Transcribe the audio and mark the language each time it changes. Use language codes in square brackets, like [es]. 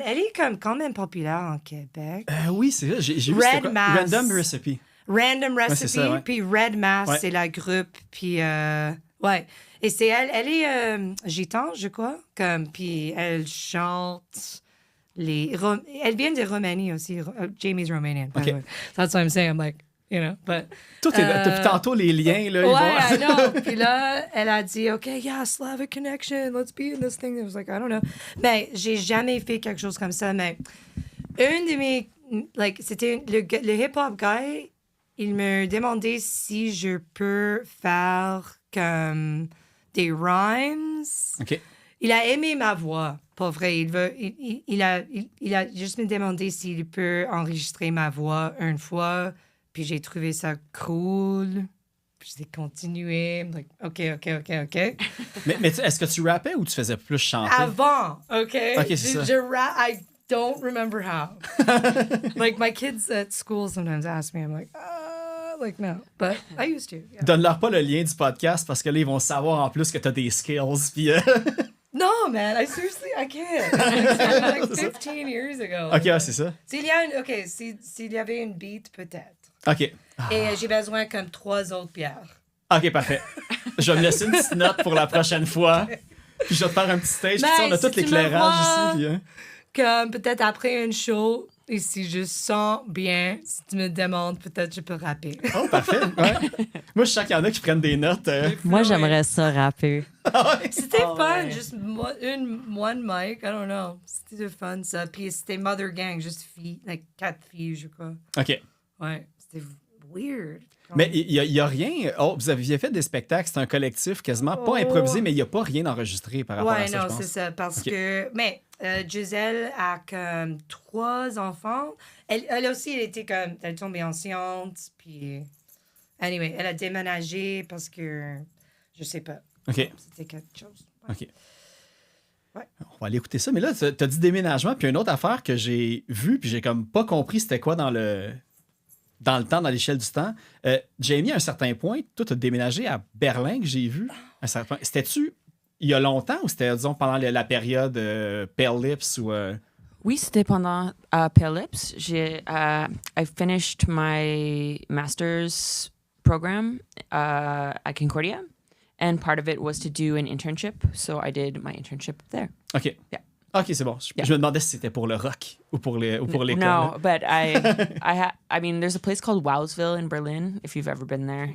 [fr] Elle est comme quand même populaire en Québec. Oui, c'est ça. J'ai vu Red c'était quoi? Mass. Random Recipe. Random c'est Recipe, ça, ouais. puis Red Mass, Ouais. c'est la groupe, puis ouais. Et c'est elle est gitane, je crois, puis elle chante elle vient de Roumanie aussi. [en] Jamie's Romanian, by the way. That's what I'm saying. I'm like, you know, but... [fr] Tout est là. Depuis tantôt, les liens, là, ils Ouais, [en] I [fr] vont... [en] know. [fr] Puis là, elle a dit, [en] OK, yeah, Slavic connection, let's be in this thing. I was like, I don't know. [fr] Mais j'ai jamais fait quelque chose comme ça, mais une de mes... c'était le hip-hop guy, il me demandait si je peux faire comme des rhymes. OK. Il a aimé ma voix, pour vrai. Il a juste me demandé s'il peut enregistrer ma voix une fois. Puis j'ai trouvé ça cool. Puis j'ai continué. [en] I'm like, OK. [fr] Mais est-ce que tu rappais ou tu faisais plus chanter? Avant, OK? OK, c'est ça. [en] I don't remember how. Like, my kids at school sometimes ask me, I'm like, no. But I used to. Yeah. [fr] Donne-leur pas le lien du podcast parce que là, ils vont savoir en plus que t'as des skills. Puis, [en] No, man, I can't. Like 15 years ago. [fr] OK, ouais, c'est ça. S'il y avait une beat, peut-être. OK. Et j'ai besoin comme 3 autres bières. OK, parfait. Je vais me laisser une petite note pour la prochaine fois. Puis je vais te faire un petit stage. Puis on a Si tout tu me l'éclairage vois- ici. Puis, hein. Comme peut-être après une show, et si je sens bien, si tu me demandes, peut-être je peux rapper. Oh, parfait. Ouais. Moi, je sens qu'il y en a qui prennent des notes. Moi, j'aimerais ça rapper. C'était Oh, fun, ouais. juste [en] one mic, I don't know. [fr] C'était fun ça. Puis c'était Mother Gang, juste filles, like 4 filles, je crois. OK. Ouais, c'était weird. Mais il y a rien. Oh, vous aviez fait des spectacles, c'est un collectif quasiment pas Oh. improvisé, mais il n'y a pas rien enregistré par rapport à Ouais, ça, non, je pense. c'est ça. Parce Ok. que. Mais Gisèle a comme 3 enfants. Elle aussi, elle était comme. Elle est tombée enceinte. Puis. Anyway, elle a déménagé parce que. Je sais pas. OK. C'était quelque chose. OK. Ouais. On va aller écouter ça. Mais là, tu as dit déménagement, puis une autre affaire que j'ai vue, puis j'ai comme pas compris c'était quoi dans le temps, dans l'échelle du temps. Jamie, à un certain point, toi, tu as déménagé à Berlin, que j'ai vu. À un certain point. C'était-tu il y a longtemps ou c'était, disons, pendant la période Pale Lips ou... Oui, c'était pendant Pale Lips. [en] I finished my master's program at Concordia, and part of it was to do an internship. So I did my internship there. OK. Yeah. [fr] OK, c'est bon. Je me demandais si c'était pour le rock ou pour l'école. [en] No, but I mean, there's a place called Wowsville in Berlin. If you've ever been there,